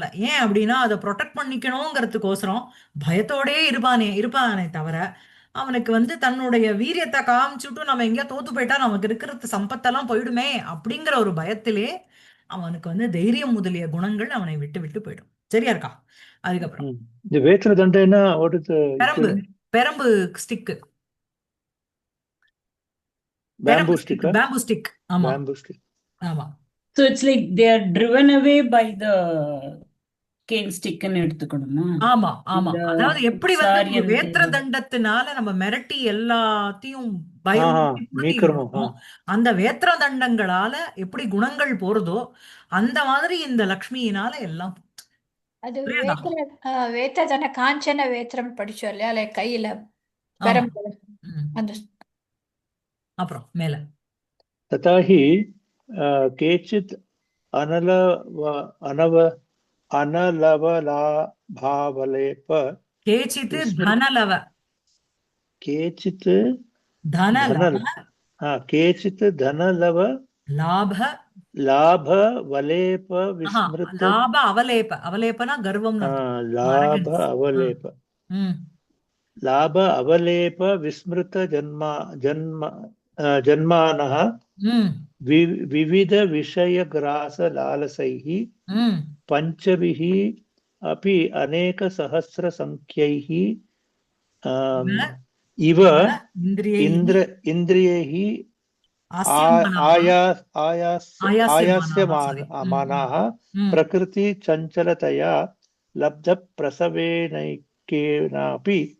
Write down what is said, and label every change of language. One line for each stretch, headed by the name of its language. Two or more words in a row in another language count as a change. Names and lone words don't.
Tamil: ஏன் அப்படின்னா அதை ப்ரொடெக்ட் பண்ணிக்கணுங்கிறதுக்கோசரம் பயத்தோடே இருப்பானே தவிர அவனுக்கு வந்து தன்னுடைய வீரியத்தை காமிச்சுட்டு நம்ம எங்கேயா தோத்து போயிட்டா நமக்கு இருக்கிறது சம்பத்தெல்லாம் போயிடுமே அப்படிங்கிற ஒரு பயத்திலே அவனுக்கு வந்து தைரியம் முதலிய குணங்கள் அவனை விட்டு விட்டு போயிடும். சரியா இருக்கா? அதுக்கப்புறம் இந்த வேத்ரதண்டைனா பெரம்பு, பெரம்பு ஸ்டிக்கு,
English: bamboo stick. bamboo stick. ஆமா, bamboo stick.
Tamil: ஆமா.
English: So it's like they are driven away by the cane stick
Tamil: ன்னு எடுத்துக்கணுமா? ஆமா, ஆமா. இந்த அதாவது எப்படி வந்து ஒரு உற்சாரியந்தே. வேத்திர தண்டத்தினால நம்ம மிரட்டி எல்லாத்தையும் நீக்கிறோமோ. பயமுறுத்தி அந்த வேத்திர தண்டங்களால எப்படி குணங்கள் போறதோ அந்த மாதிரி இந்த லக்ஷ்மியினால எல்லாம் அது புரியுதா? வேத்ததன காஞ்சன வேத்திரம் படிச்சோம் இல்லையா, லைக் கையில ஆமா. பெரம்பு. அந்த அப்புறம் மேல
Sanskrit: तथाहि केचित् अनलवलाभावलेप केचित् धनलव. கேச்சித் தன धन லவ केचित् धनलव லாப लाभ वलेप
Tamil: ஆஹா
Sanskrit: विस्मृत लाभ अवलेप
Tamil: அவலேபனா கர்வம்னு அர்த்தம்
Sanskrit: लाभ
Tamil: அரகன்ஸ்
Sanskrit: अवलेप ம் लाभ अवलेप विस्मृत जन्मानः ம் विविध विषयग्रास लालसैः ம் पञ्चभिः अपि अनेक सहस्र संख्यैः इव इन्द्रियैः आयास्यमानाः प्रकृति चञ्चलतया लब्धप्रसवेनैकेनापि